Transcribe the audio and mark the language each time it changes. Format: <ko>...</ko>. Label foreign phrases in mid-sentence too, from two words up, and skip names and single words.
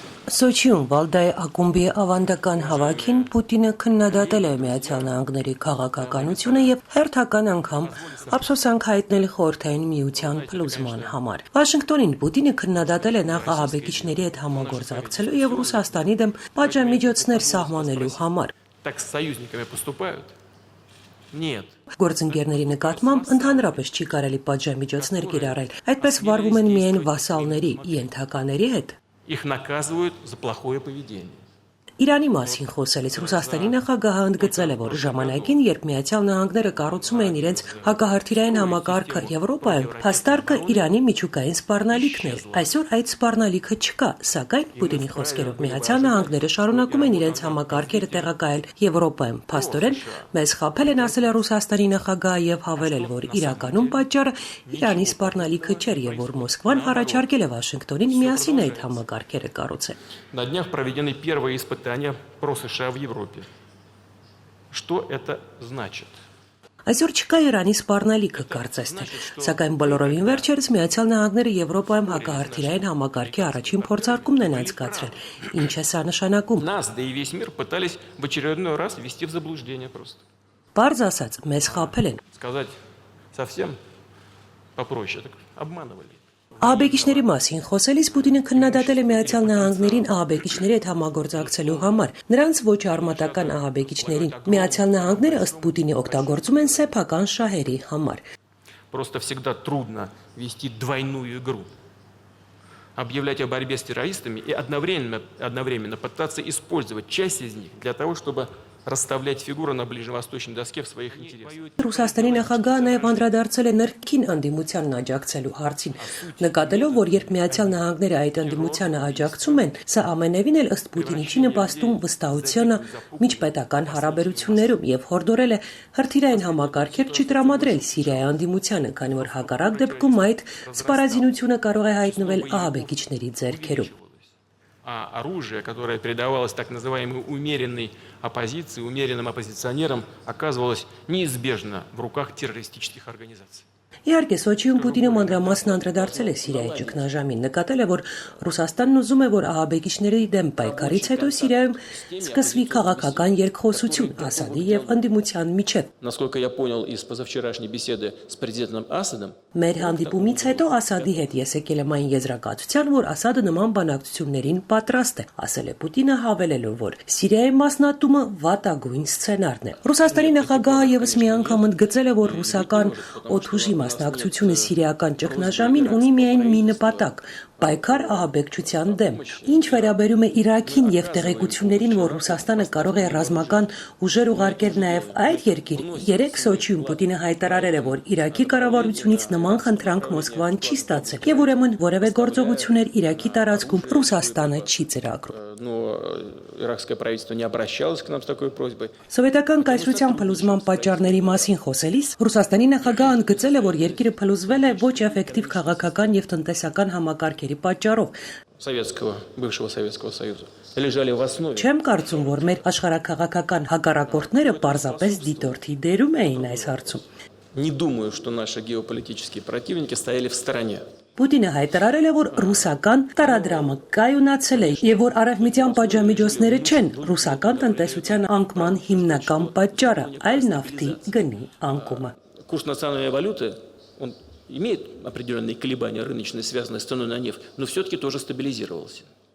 <hy>Սոչիում Վալդայի ակումբի ավանդական հավաքին Պուտինը քննադատել է Միացյալ Նահանգների քաղաքականությունը եւ հերթական անգամ ափսոսանք հայտնել Խորհրդային Միության փլուզման համար։ Վաշինգտոնին Պուտինը քննադատել է նախ ահաբեկիչների հետ համագործակցելու եւ Ռուսաստանի դեմ պատժամիջոցներ սահմանելու համար։</hy> <ru>Так с союзниками поступают? Нет.</ru> <hy>Գործընկերների նկատմամբ ընդհանրապես չի կարելի պատժամիջոցներ կիրառել, այդպես վարվում են միայն վասալների, ենթակաների հետ։</hy> <ru>Их наказывают за плохое поведение.</ru> <hy>Իրանի մասին խոսելիս Ռուսաստանի նախագահը ընդգծել է, որ ժամանակին, երբ Միացյալ Նահանգները կառուցում էին իրենց հակահրթիռային համակարգը Եվրոպայում, փաստարկը Իրանի միջուկային սպառնալիքն էր։ Այսօր այդ սպառնալիքը չկա, սակայն Պուտինի խոսքերով Միացյալ Նահանգները շարունակում են իրենց համակարգերը տեղակայել Եվրոպայում։ Փաստորեն, մեզ խաբել են, ասել է Ռուսաստանի նախագահը եւ հավելել, որ իրականում պատճառը Իրանի սպառնալիքը չէր եւ որ Մոսկվան առաջարկել է Վաշինգտոնին միասին այդ համակարգերը կառուցել։</hy> <ru>На днях проведены первые испытания про США в Европе. Что это значит?</ru> <hy>Այսօր չկա Իրանի սպառնալիքը կարծես թե, սակայն բոլորովին վերջերս Միացյալ Նահանգները Եվրոպայում հակահրթիռային համակարգի առաջին փորձարկումն են անցկացրել։ Ինչ է սա նշանակում։</hy> <ru>Нас, да и весь мир пытались в очередной раз ввести в заблуждение просто.</ru> <hy>Պարզ ասած, մեզ խաբել են։</hy> <ru>Сказать совсем попроще, так обманывали.</ru> <hy>Ահաբեկիչների մասին խոսելիս Պուտինը քննադատել է Միացյալ Նահանգներին ահաբեկիչների հետ համագործակցելու համար։ Նրանց ոչ արմատական ահաբեկիչներին Միացյալ Նահանգները ըստ Պուտինի օգտագործում են սեփական շահերի համար։</hy> <ru>Просто всегда трудно вести двойную игру. Объявлять о борьбе с террористами и одновременно пытаться использовать часть из них для того, чтобы расставлять фигуры на ближневосточной доске в своих интересах.</ru> <hy>Ռուսաստանի նախագահը նաև անդրադարձել է ներքին անդիմությանն աջակցելու հարցին, նկատելով, որ երբ Միացյալ Նահանգները այդ անդիմությանը աջակցում են, սա ամենևին էլ ըստ Պուտինի չի նպաստում վստահությանը միջպետական հարաբերություններում եւ հորդորել է հրթիռային համակարգեր չտրամադրել Սիրիայի անդիմությանը, քանի որ հակառակ դեպքում այդ սպառազինությունը կարող է հայտնվել ահաբեկիչների ձեռքերում։</hy> <ru>А оружие, которое передавалось так называемой умеренной оппозиции, умеренным оппозиционерам, оказывалось неизбежно в руках террористических организаций.</ru> <hy>Իհարկե, Սոչիում Պուտինը մանրամասն անդրադարձել է Սիրիայի ճգնաժամին, նկատել է, որ Ռուսաստանն ուզում է, որ ահաբեկիչների դեմ պայքարից հետո Սիրիայում սկսվի քաղաքական երկխոսություն Ասադի եւ անդիմության միջեւ։</hy> <ru>Насколько я понял из позавчерашней беседы с президентом Асадом,</ru> <hy>Մեր հանդիպումից հետո Ասադի հետ ես եկել եմ այն եզրակացության, որ Ասադը նման բանակցություններին պատրաստ է, ասել է Պուտինը, հավելելով, որ Սիրիայի մասնատումը վատագույն սցենարն է։ Ռուսաստանի նախագահը եւս մի անգամ ընդգծել է, որ ռուսական օդուժի մասնակցությունը սիրիական ճգնաժամին ունի միայն մի նպատակ՝ պայքար ահաբեկչության դեմ։ Ինչ վերաբերում է Իրաքին եւ տեղեկություններին, որ Ռուսաստանը կարող է ռազմական ուժեր ուղարկել նաեւ այդ երկիր, երեք Սոչիում Պուտինը հայտարարել է, որ Իրաքի կառավարությունից նման խնդրանք Մոսկվան չի ստացել եւ ուրեմն որևէ գործողություններ Իրաքի տարածքում Ռուսաստանը չի ծրագրում։</hy> <ru>иракское правительство не обращалось к нам с такой просьбой.</ru> <hy>Սովետական կայսրության փլուզման պատճառների մասին խոսելիս Ռուսաստանի նախագահը ընդգծել է, որ երկիրը փլուզվել է ոչ էֆեկտիվ քաղաքական եւ տնտեսական համակարգերի պատճառով։</hy> <ru>Бывшего Советского Союза лежали в основе.</ru> <hy>Չեմ կարծում, որ մեր աշխարհաքաղաքական հակառակորդները պարզապես դիտորդի դերում էին այս հարցում։</hy> <ru>Не думаю, что наши геополитические противники стояли в стороне.</ru> <hy>Պուտինը հայտարարել է, որ ռուսական տարադրամը կայունացել է եւ որ արևմտյան պատժամիջոցները չեն ռուսական տնտեսության անկման հիմնական պատճառը, այլ նավթի գնի անկումը։</hy> <ru>Курс национальной валюты, он имеет определенные колебания рыночные, связанные с ценой на нефть, но все-таки тоже стабилизировался.</ru>